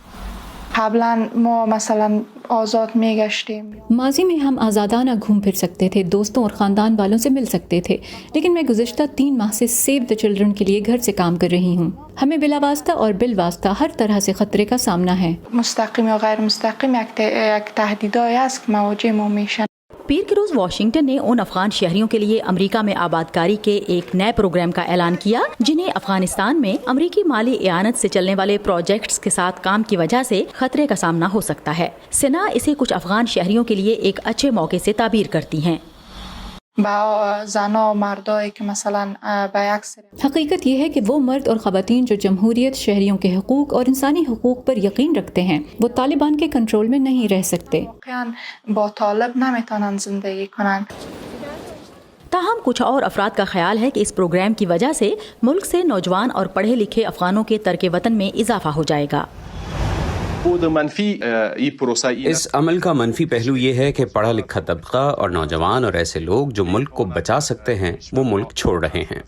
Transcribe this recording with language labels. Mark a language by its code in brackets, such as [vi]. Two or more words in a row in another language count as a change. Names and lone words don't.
[ur] ماضی میں ہم آزادانہ گھوم پھر سکتے تھے، دوستوں اور خاندان والوں سے مل سکتے تھے، لیکن میں گزشتہ 3 ماہ سے سیو دی چلڈرن کے لیے گھر سے کام کر رہی ہوں۔ ہمیں بلا واسطہ اور بالواسطہ ہر طرح سے خطرے کا سامنا ہے۔ [fa] مستقیم و غیر مستقیم یک تهدیدهایی است که مواجه ما میشن۔ [ur] پیر کی روز واشنگٹن نے ان افغان شہریوں کے لیے امریکہ میں آبادکاری کے ایک نئے پروگرام کا اعلان کیا جنہیں افغانستان میں امریکی مالی اعانت سے چلنے والے پروجیکٹس کے ساتھ کام کی وجہ سے خطرے کا سامنا ہو سکتا ہے۔ سنا اسے کچھ افغان شہریوں کے لیے ایک اچھے موقع سے تعبیر کرتی ہیں۔ [fa] با زنا و مردایی که مثلا به [ur] حقیقت یہ ہے کہ وہ مرد اور خواتین جو جمہوریت، شہریوں کے حقوق اور انسانی حقوق پر یقین رکھتے ہیں وہ طالبان کے کنٹرول میں نہیں رہ سکتے۔ [fa] با طالب نمیتونن زندگی کنن۔ [ur] تاہم کچھ اور افراد کا خیال ہے کہ اس پروگرام کی وجہ سے ملک سے نوجوان اور پڑھے لکھے افغانوں کے ترک وطن میں اضافہ ہو جائے گا۔ اس عمل کا منفی پہلو یہ ہے کہ پڑھا لکھا طبقہ اور نوجوان اور ایسے لوگ جو ملک کو بچا سکتے ہیں وہ ملک چھوڑ رہے ہیں۔